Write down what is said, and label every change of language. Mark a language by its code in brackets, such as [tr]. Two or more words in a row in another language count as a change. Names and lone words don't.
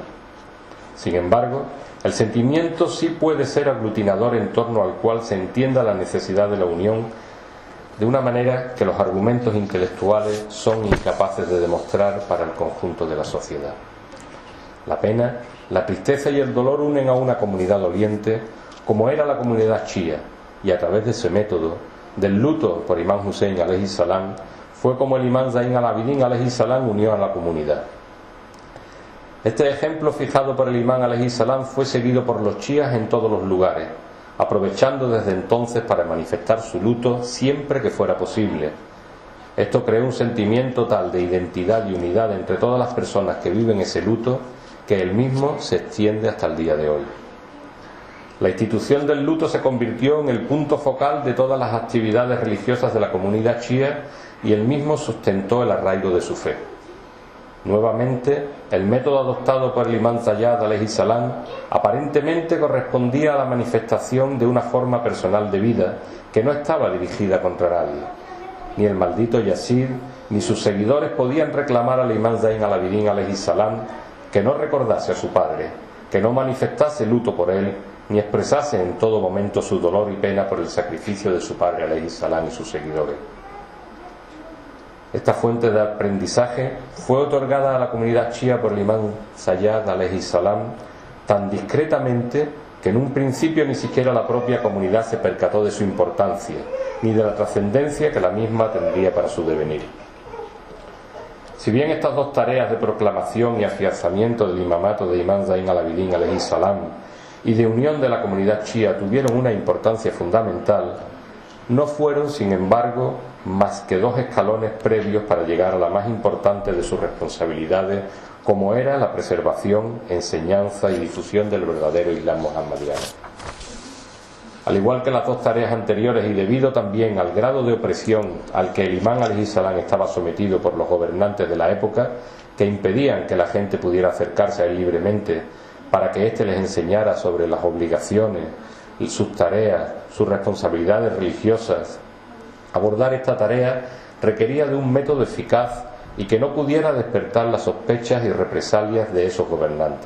[es] Sin embargo, el sentimiento sí puede ser aglutinador en torno al cual se entienda la necesidad de la unión de una manera que los argumentos intelectuales son incapaces de demostrar para el conjunto de la sociedad. La pena, la tristeza y el dolor unen a una comunidad doliente, como era la comunidad chiía, y a través de ese método, del luto por Imán Hussein [ar] عليه السلام [es] fue como el Imán Zain al-Abidin [ar] عليه السلام [es] unió a la comunidad. Este ejemplo fijado por el Imán [ar] عليه السلام [es] fue seguido por los chiíes en todos los lugares, aprovechando desde entonces para manifestar su luto siempre que fuera posible. Esto creó un sentimiento tal de identidad y unidad entre todas las personas que viven ese luto que el mismo se extiende hasta el día de hoy. La institución del luto se convirtió en el punto focal de todas las actividades religiosas de la comunidad chiía y el mismo sustentó el arraigo de su fe. Nuevamente, el método adoptado por el Imán Zayyad [ar] عليه السلام [es] aparentemente correspondía a la manifestación de una forma personal de vida que no estaba dirigida contra nadie. Ni el maldito Yazid ni sus seguidores podían reclamar al Imán Zain al-Abidin [ar] عليه السلام [es] que no recordase a su padre, que no manifestase luto por él, ni expresase en todo momento su dolor y pena por el sacrificio de su padre [ar] عليه السلام [es] y sus seguidores. Esta fuente de aprendizaje fue otorgada a la comunidad chía por el Imán Zayyad [ar] عليه السلام [es] tan discretamente que en un principio ni siquiera la propia comunidad se percató de su importancia, ni de la trascendencia que la misma tendría para su devenir. Si bien estas dos tareas de proclamación y afianzamiento del imamato de Imán Zain al-Abidin [ar] عليه السلام [es] y de unión de la comunidad chía tuvieron una importancia fundamental, no fueron, sin embargo, más que dos escalones previos para llegar a la más importante de sus responsabilidades, como era la preservación, enseñanza y difusión del verdadero Islam mohammediano. Al igual que las dos tareas anteriores y debido también al grado de opresión al que el Imán [ar] عليه السلام [es] estaba sometido por los gobernantes de la época, que impedían que la gente pudiera acercarse a él libremente para que éste les enseñara sobre las obligaciones, sus tareas, sus responsabilidades religiosas, abordar esta tarea requería de un método eficaz y que no pudiera despertar las sospechas y represalias de esos gobernantes.